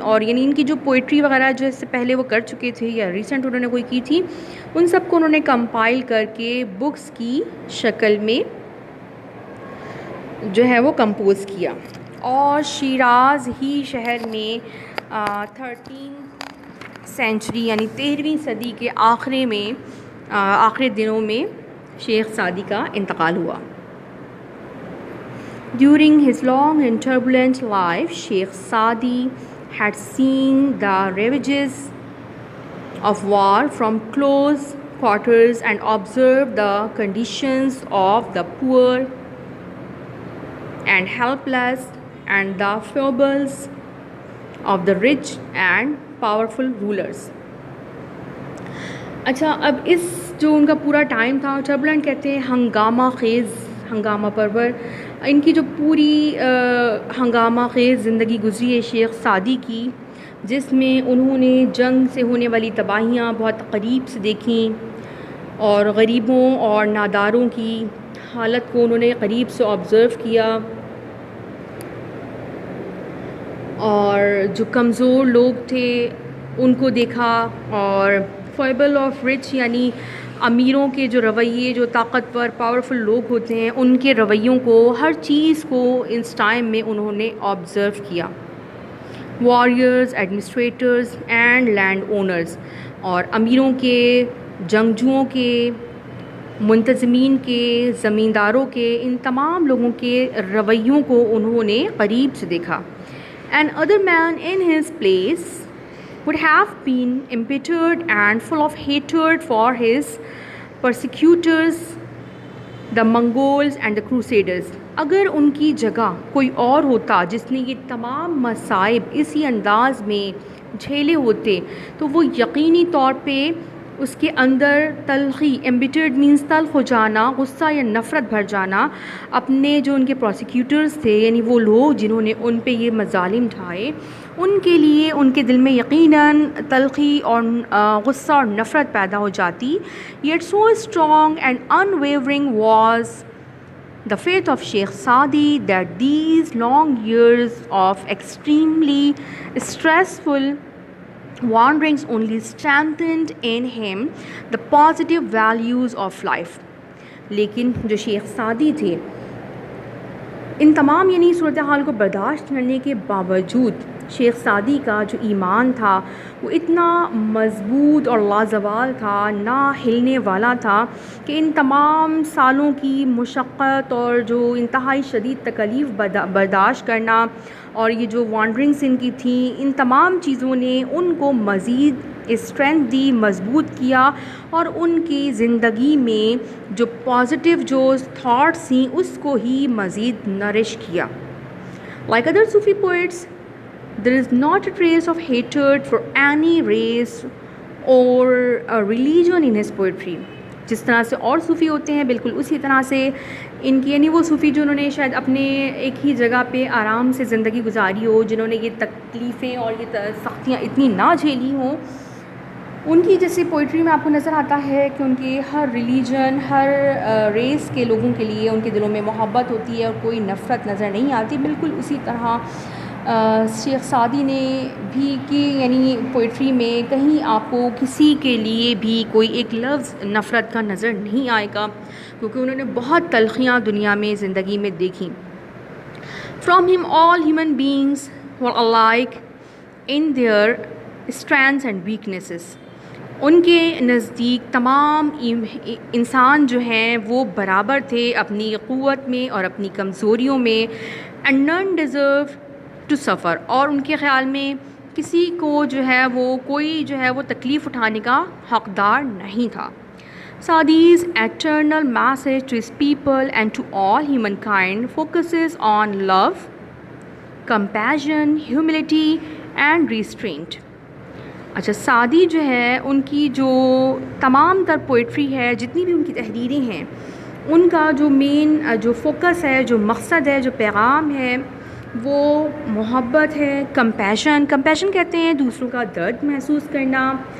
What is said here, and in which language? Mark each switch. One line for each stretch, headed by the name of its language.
Urdu: اور یعنی ان کی جو پوئٹری وغیرہ جو اس سے پہلے وہ کر چکے تھے یا ریسنٹ انہوں نے کوئی کی تھی, ان سب کو انہوں نے کمپائل کر کے بکس کی شکل میں جو ہے وہ کمپوز کیا. اور شیراز ہی شہر میں 13 سینچری یعنی 13ویں صدی کے آخری دنوں میں شیخ سعدی کا انتقال ہوا.
English: During his long and turbulent life, Sheikh Sadi had seen the ravages of war from close quarters and observed the conditions of the poor and helpless and the foibles of the rich and powerful rulers.
Urdu: اچھا, اب اس جو ان کا پورا time تھا, ٹربلنٹ کہتے ہیں ہنگامہ پرور, ان کی جو پوری ہنگامہ خیز زندگی گزری ہے شیخ سعدی کی, جس میں انہوں نے جنگ سے ہونے والی تباہیاں بہت قریب سے دیکھیں, اور غریبوں اور ناداروں کی حالت کو انہوں نے قریب سے آبزرو کیا, اور جو کمزور لوگ تھے ان کو دیکھا, اور
English: foible of rich
Urdu: یعنی امیروں کے جو رویے, جو طاقتور پاورفل لوگ ہوتے ہیں, ان کے رویوں کو, ہر چیز کو اس ٹائم میں انہوں نے آبزرو کیا.
English: warriors, administrators and land owners,
Urdu: اور امیروں کے, جنگجوؤں کے, منتظمین کے, زمینداروں کے, ان تمام لوگوں کے رویوں کو انہوں نے قریب سے دیکھا.
English: An other man in his place would have been embittered and full of hatred for his persecutors, the Mongols and the Crusaders.
Urdu: اگر ان کی جگہ کوئی اور ہوتا جس نے یہ تمام مصائب اسی انداز میں جھیلے ہوتے, تو وہ یقینی طور پہ اس کے اندر تلخی, ایمبیٹرڈ مینس تلخ ہو جانا, غصہ یا نفرت بھر جانا اپنے جو ان کے پروسیکیوٹرز تھے, یعنی وہ لوگ جنہوں نے ان پہ یہ مظالم ڈھائے, ان کے لیے ان کے دل میں یقیناً تلخی اور غصہ اور نفرت پیدا ہو جاتی.
English: Yet so strong and unwavering was the faith of Sheikh Sadi that these long years of extremely stressful wanderings only strengthened in him the positive values of life.
Urdu: لیکن جو شیخ سعدی تھے, ان تمام یعنی صورتحال کو برداشت کرنے کے باوجود شیخ سعدی کا جو ایمان تھا وہ اتنا مضبوط اور لازوال تھا, نہ ہلنے والا تھا, کہ ان تمام سالوں کی مشقت اور جو انتہائی شدید تکلیف برداشت کرنا اور یہ جو وانڈرنگس ان کی تھیں, ان تمام چیزوں نے ان کو مزید اسٹرینتھ دی, مضبوط کیا, اور ان کی زندگی میں جو پازیٹیو جو تھاٹس تھیں اس کو ہی مزید نرش کیا.
English: Like other Sufi poets, There is not a trace of hatred for any race or a religion in his poetry.
Urdu: جس طرح سے اور صوفی ہوتے ہیں بالکل اسی طرح سے ان کی، یعنی وہ صوفی جو انہوں نے شاید اپنے ایک ہی جگہ پہ آرام سے زندگی گزاری ہو، جنہوں نے یہ تکلیفیں اور یہ سختیاں اتنی نہ جھیلی ہوں، ان کی جیسے پوئٹری میں آپ کو نظر آتا ہے کہ ان کے ہر ریلیجن، ہر ریس کے لوگوں کے لیے ان کے دلوں میں محبت ہوتی ہے اور کوئی نفرت نظر نہیں آتی. بالکل اسی طرح شیخ سعدی نے بھی کہ یعنی پوئٹری میں کہیں آپ کو کسی کے لیے بھی کوئی ایک لفظ نفرت کا نظر نہیں آئے گا، کیونکہ انہوں نے بہت تلخیاں دنیا میں زندگی میں دیکھیں.
English: From him all human beings were alike in their strengths and weaknesses.
Urdu: ان کے نزدیک تمام انسان جو ہیں وہ برابر تھے اپنی قوت میں اور اپنی کمزوریوں میں.
English: and none deserve to suffer,
Urdu: اور ان کے خیال میں کسی کو جو ہے وہ کوئی جو ہے وہ تکلیف اٹھانے کا حقدار نہیں تھا.
English: Sadi's eternal message to his people and to all humankind focuses on love, compassion, humility and restraint.
Urdu: اچھا، سعدی جو ہے ان کی جو تمام تر پوئٹری ہے، جتنی بھی ان کی تحریریں ہیں، ان کا جو مین جو فوکس ہے، جو مقصد ہے، جو پیغام ہے، وہ محبت ہے. کمپیشن کہتے ہیں دوسروں کا درد محسوس کرنا.